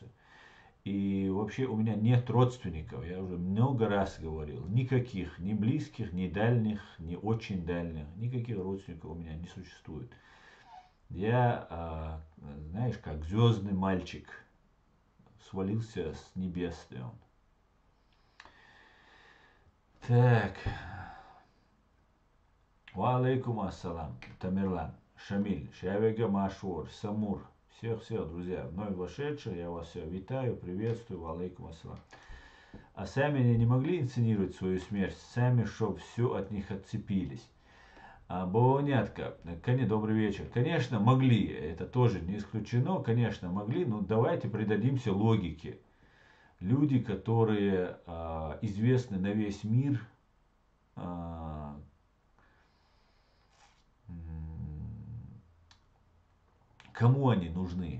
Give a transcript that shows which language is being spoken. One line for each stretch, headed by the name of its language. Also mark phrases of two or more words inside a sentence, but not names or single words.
Russian: И вообще у меня нет родственников, я уже много раз говорил, никаких, ни близких, ни дальних, ни очень дальних, никаких родственников у меня не существует. Я, знаешь, как звездный мальчик, свалился с небес. Так,
Arabic: وعليكم السلام,
Russian: Тамерлан, Шамиль, Шавега Машур, Самур. Всех, друзья, вновь вошедших, я вас всех витаю, приветствую,
Arabic: وعليكم السلام.
Russian: А сами они не могли инсценировать свою смерть, сами, чтоб все от них отцепились. Бавовнятка, добрый вечер. Конечно, могли, это тоже не исключено, конечно, могли, но давайте придадимся логике. Люди, которые известны на весь мир, кому они нужны?